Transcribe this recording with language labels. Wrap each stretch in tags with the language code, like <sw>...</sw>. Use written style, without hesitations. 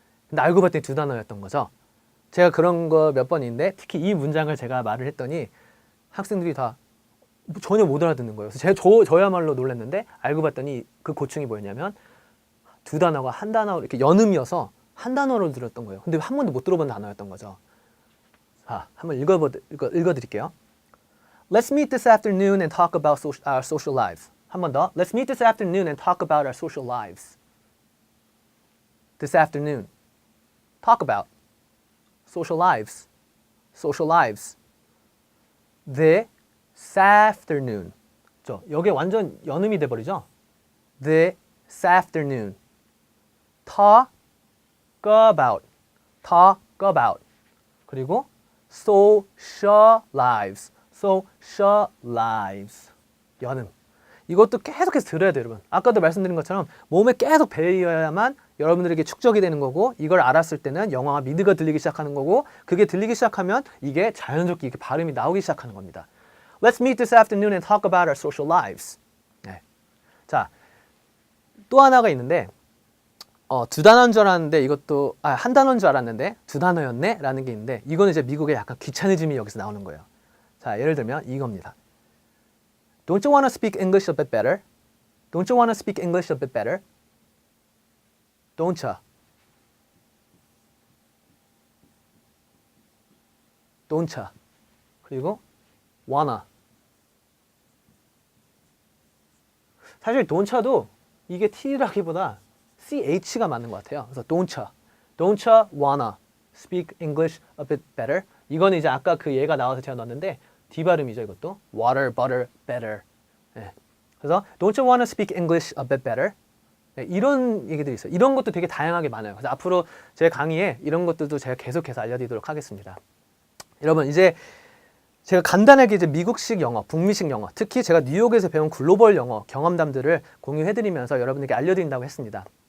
<ko>근데 알고 봤더니 두 단어였던 거죠. 제가 그런 거 몇 번 있는데 특히 이 문장을 제가 말을 했더니 학생들이 다 전혀 못 알아듣는 거예요. 그래서 저야말로 놀랐는데 알고 봤더니 그 고충이 뭐였냐면 두 단어가 한 단어 이렇게 연음이어서 한 단어로 들었던 거예요. 근데 한 번도 못 들어본 단어였던 거죠. 자, 한번 읽어드릴게요.</ko> <en>Let's meet this afternoon and talk about our social lives.</en> <ko>한 번 더.</ko> <en>Let's meet this afternoon and talk about our social lives. This afternoon. Talk about. Social lives. Social lives. This afternoon.</en> <ko>여기 완전 연음이 돼버리죠?</ko> <en>This afternoon. Talk about. Talk about. 그리고 socialize, socialize. 연음.</en> <ko>이것도 계속해서 들어야 돼요, 여러분. 아까도 말씀드린 것처럼 몸에 계속 배어야만 여러분들에게 축적이 되는 거고, 이걸 알았을 때는 영어와 미드가 들리기 시작하는 거고, 그게 들리기 시작하면 이게 자연스럽게 이렇게 발음이 나오기 시작하는 겁니다.</ko> <en>Let's meet this afternoon and talk about our social lives.</en> <ko>네. 자, 또 하나가 있는데 두 단어인 줄 알았는데 이것도 한 단어인 줄 알았는데 두 단어였네? 라는 게 있는데 이거는 이제 미국의 약간 귀차니즘이 여기서 나오는 거예요. 자, 예를 들면 이겁니다.</ko> <en>Don't you want to speak English a bit better? Don't you want to speak English a bit better? Don't you? Don't you? 그리고 wanna.</en> <ko>사실 don't you도 이게 T라기보다 CH가 맞는 것 같아요.</ko> <en>그래서 don't you wanna speak English a bit better?</en> <ko>이거는 이제 아까 그 예가 나와서 제가 넣었는데 D 발음이죠, 이것도.</ko> <en>water, butter, better. 네. 그래서 don't you wanna speak English a bit better?</en> <ko>네, 이런 얘기들이 있어요. 이런 것도 되게 다양하게 많아요. 그래서 앞으로 제 강의에 이런 것들도 제가 계속해서 알려드리도록 하겠습니다. 여러분, 이제 제가 간단하게 이제 미국식 영어, 북미식 영어, 특히 제가 뉴욕에서 배운 글로벌 영어 경험담들을 공유해드리면서 여러분에게 알려드린다고 했습니다.</ko>